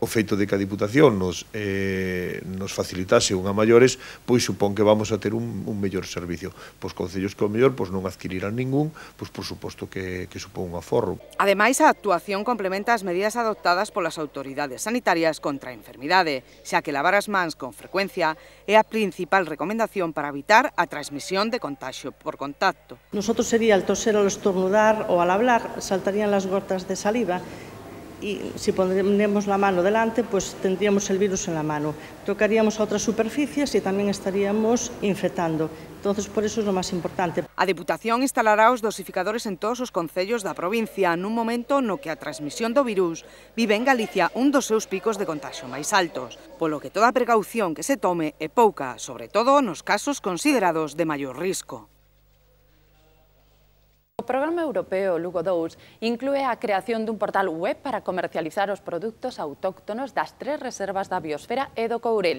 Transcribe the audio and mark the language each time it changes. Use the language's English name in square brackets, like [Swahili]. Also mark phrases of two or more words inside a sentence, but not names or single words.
[Galician] O feito de que a Diputación nos facilitase unha maiores, pois supón que vamos a ter un mellor servicio. Pois concellos que ao mellor non adquirirán ningún, pois por suposto que supón un aforro. Ademais, a actuación complementa as medidas adoptadas polas autoridades sanitarias contra a enfermidade, xa que lavar as mans con frecuencia é a principal recomendación para evitar a transmisión de contagio por contacto. [Spanish] Nosotros sería al toser, al estornudar o al hablar, saltarían las gotas de saliva. Y si ponemos la mano delante, pues tendríamos el virus en la mano. Tocaríamos a otras superficies y también estaríamos infectando. Entonces, por eso es lo más importante. [Galician] A Deputación instalará os dosificadores en todos os concellos da provincia nun momento no que a transmisión do virus vive en Galicia un dos seus picos de contagio máis altos, polo que toda a precaución que se tome é pouca, sobre todo nos casos considerados de maior risco. O Programa Europeo Lugo 2 inclúe a creación dun portal web para comercializar os produtos autóctonos das 3 reservas da biosfera e do Courel.